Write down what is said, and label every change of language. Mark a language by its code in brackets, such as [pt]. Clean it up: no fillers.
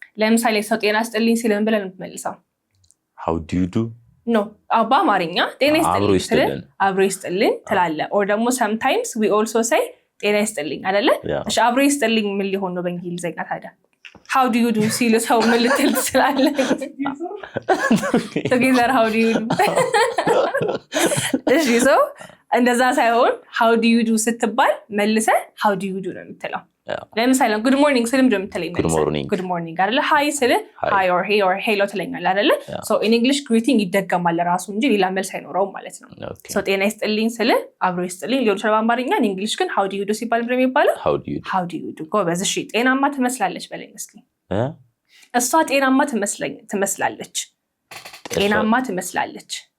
[am] ለምሳሌ ሰው ጤና ይስጥልኝ ሲል ምን ብለን የምትመልሰው? [en] how do you do [am] ኖ በአማርኛ ጤና ይስጥልኝ አብሮ ይስጥልኝ ትላለህ። or ደግሞ [en] sometimes we also say [am] ጤና ይስጥልኝ አይደለ? እሺ አብሮ ይስጥልኝ ምን ሊሆን ነው በእንግሊዘኛ ታዲያ? [en] how do you do [am] ሲል ሰው ምን ልትል ትችላለህ? [en] together how do you do [am] እሺ ሰው እንደዛ ሳይሆን [en] how do you do [am] ስትባል መልሰህ how do you do ነው የምትለው። ለምሳሌ [en] good morning [am] ስልም ደግሞ የምትለኝ good morning አይደለ? hi ስል [en] hi or hey or hello [am] ትለኛለህ አይደለ? [en] so in English greeting [am] ይደገማል ራሱ እንጂ ሌላ መልስ አይኖረውም ማለት ነው። so ጤና ይስጥልኝ ስል አብሮ ይስጥልኝ ሊሆን ይችላል በአማርኛ። [en] in English [am] ግን [en] how do you do [am] ሲባል ምንድን ነው የሚባለው? [en] how do you do [am] ጎበዝ። እሺ ጤናማ ትመስላለች በለኝ እስኪ። እሷ ጤናማ ትመስላለች ጤናማ ትመስላለች።